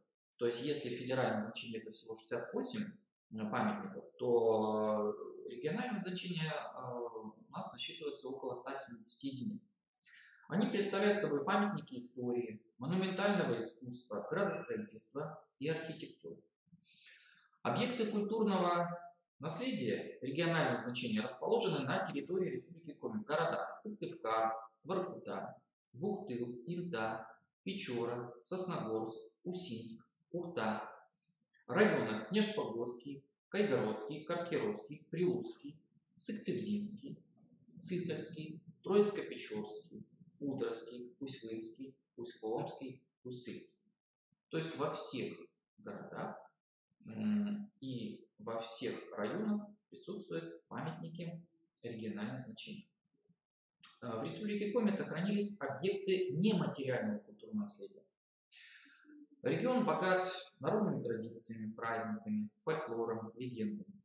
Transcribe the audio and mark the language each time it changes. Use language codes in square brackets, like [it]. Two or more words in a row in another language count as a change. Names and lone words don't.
[ru] То есть, если федеральное значение это всего 68 памятников, то региональное значение у нас насчитывается около 170 единиц. Они представляют собой памятники истории, монументального искусства, градостроительства и архитектуры. Объекты культурного наследия регионального значения расположены на территории Республики Коми в городах Сыктывкар, Воркута, Вуктыл, Инта, Печора, Сосногорск, Усинск, Ухта, районах Княжпогорский, Кайгородский, Каркировский, Прилуцкий, Сыктывдинский, Сысольский, Троицко-Печорский, Удровский, Усть-Лынский, Усть-Коломский, Усть-Сыльский. То есть во всех городах и во всех районах присутствуют памятники региональных значений. В Республике Коми сохранились объекты нематериального культурного наследия. Регион богат народными традициями, праздниками, фольклором, легендами.